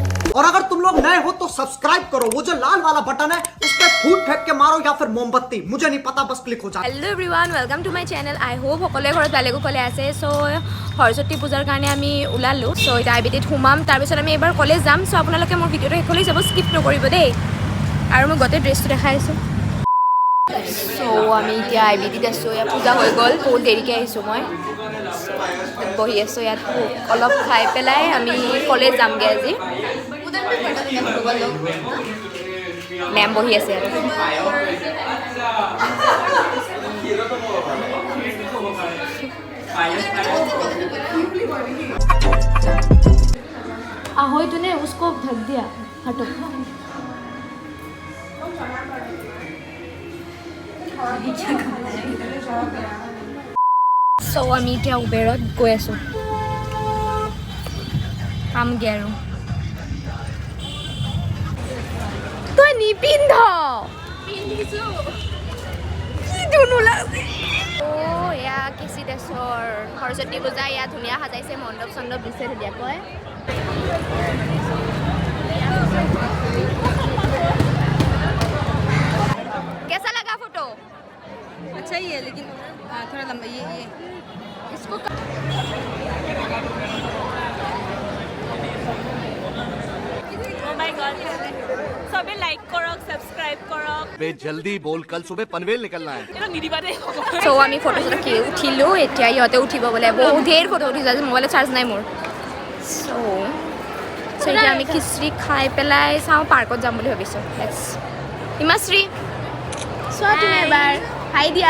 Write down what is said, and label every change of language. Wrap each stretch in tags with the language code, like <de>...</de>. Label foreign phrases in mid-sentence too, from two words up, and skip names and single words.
<hi>और अगर तुम लोग नए हो तो सब्सक्राइब करो, वो जो लाल वाला बटन है उस पर फूट फेंक के मारो या फिर मोमबत्ती, मुझे नहीं पता, बस क्लिक हो जाए।</hi> <en>Hello everyone, welcome to my channel. I hope</en> <as>সকলে ঘৰত ভালে কুশলে আছে। সো সৰস্বতী পূজাৰ কাৰণে আমি ওলালো। সো এটা আইবিটিত সোমাম, তাৰপিছত আমি এবাৰ কলেজ যাম। সো আপোনালোকে মোৰ ভিডিঅ'টো শেষলৈ যাব, স্কিপ নকৰিব দেই। আৰু মই গোটেই ড্ৰেছটো দেখাই আছোঁ। সো আমি এতিয়া আইবিটিত আছোঁ। ইয়াত পূজা হৈ গ'ল, বহুত দেৰিকৈ আহিছোঁ মই। বহি আছোঁ ইয়াত, অলপ খাই পেলাই আমি কলেজ যামগৈ আজি। মেম বহি আছে ইয়াত।</as> <hi>ahoy तूने उसको ढक दिया, हटो।</hi> <as>সো আমি এতিয়া উবেৰত গৈ আছোঁ, পামগৈ আৰু। তই নিপিন্ধ, এয়া কেচিদেশ্বৰ সৰস্বতী পূজা। ইয়াত ধুনীয়া সাজাইছে, মণ্ডপ চণ্ডপ দিছে ধুনীয়াকৈ।</as> <hi>कैसा लगा फोटो? अच्छा ही है, लेकिन थोड़ा लंबा ये इसको</hi> <en>oh my god,</en> <hi>सबे लाइक करक, सब्सक्राइब करक। बे जल्दी बोल, कल सुबह पनवेल निकलना है।</hi> <as>এটা নিদিবাৰে সো আমি ফটো চটো উঠিলোঁ। এতিয়া ইহঁতে উঠিব বোলে, বহুত ধেৰ ফটো উঠিছে আজি, মোবাইলত চাৰ্জ নাই মোৰ। সো এতিয়া আমি খিচিৰি খাই পেলাই চাওঁ, পাৰ্কত যাম বুলি ভাবিছোঁ। হিমাশ্ৰী, চোৱা তুমি এবাৰ, হাই দিয়া।</as>